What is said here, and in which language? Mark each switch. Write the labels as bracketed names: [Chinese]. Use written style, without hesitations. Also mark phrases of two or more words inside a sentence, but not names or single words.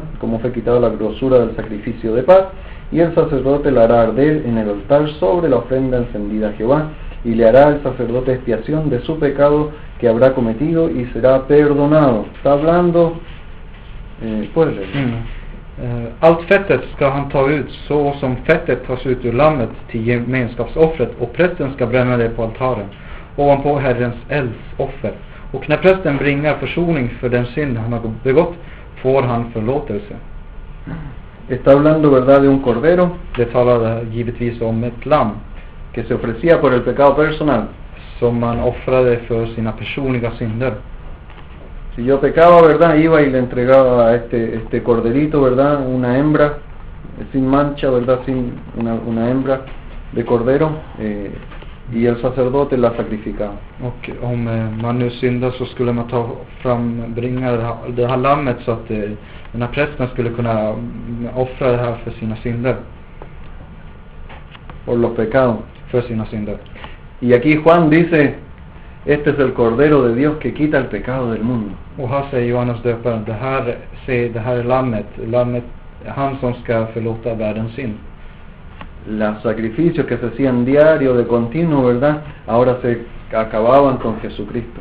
[Spanish] Como fue quitada la grosura del sacrificio de paz, y el sacerdote la hará arder en el altar sobre la ofrenda encendida a Jehová, y le hará el sacerdote expiación de su pecado que habrá cometido, y será perdonado. Está hablando, puedes leer. [Swedish] Allt fettet ska han ta ut så som fettet tas ut ur lammet till gemenskapsoffret, och prästen ska bränna det på altaren ovanpå Herrens eldsoffer. Och när prästen bringar försoning för den synd han har begått, får han förlåtelse. [Spanish] Está hablando, ¿verdad?, de un cordero [Swedish] Det talar givetvis om ett lamm [Spanish] que se ofrecía por el pecado personal. [Swedish] som man offrade för sina personliga synder. [Spanish] Si yo pecaba, ¿verdad?, iba y le entregaba a este corderito, ¿verdad?, una hembra sin mancha, ¿verdad?, sin una hembra de cordero, y el sacerdote la sacrificaba. [Swedish] Och om man nu syndar så skulle man bringa det här lammet så att den här prästen skulle kunna offra det här för sina synder. [Spanish] Por los pecados. [Swedish] För sina synder. [Spanish] Y aquí Juan dice, este es el cordero de Dios que quita el pecado del mundo. [Swedish] Och här säger Johannes döparen, det här är lammet, han som ska förlåta världens synd. [Spanish] Los sacrificios que se hacían diario, de continuo, ¿verdad?, ahora se acababan con Jesucristo.